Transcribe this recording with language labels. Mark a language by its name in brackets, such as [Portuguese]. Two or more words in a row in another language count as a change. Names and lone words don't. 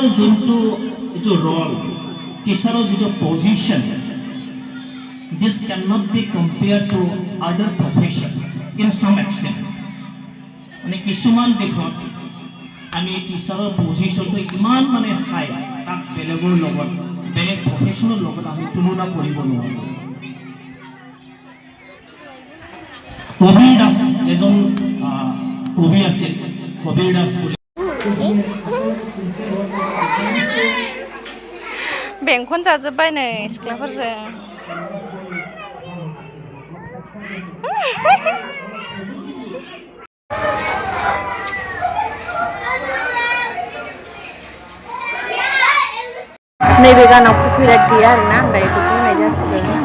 [Assamese] যোনটো ৰল, টিচাৰৰ যিটো পজিশ্যন, [English] this cannot be compared to other profession in some extent. [Assamese] মানে কিছুমান দেশত আমি টিচাৰৰ পজিশ্যনটো ইমান মানে হাই, তাক বেলেগৰ লগত, বেলেগ প্ৰফেশ্যনৰ লগত আমি তুলনা কৰিব নোৱাৰোঁ। কবিৰ দাস এজন কবি আছিল, কবিৰ দাস বুলি। [Bodo] बेंखन जाजोब्बाय नै सिख्लाफोरजों। नैबे गानाव कपिराइट गैया आरोना, आं दायो बेखौ होनाय जासिगोन।